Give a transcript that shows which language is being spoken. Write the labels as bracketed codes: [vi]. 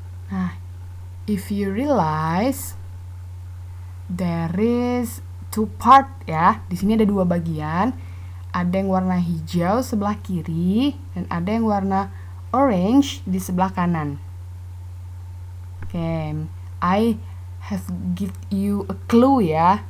[en] Nah, if you realize there is two part ya. [id] Di sini ada dua bagian. Ada yang warna hijau sebelah kiri dan ada yang warna orange di sebelah kanan. [en] Oke, I have give you a clue ya.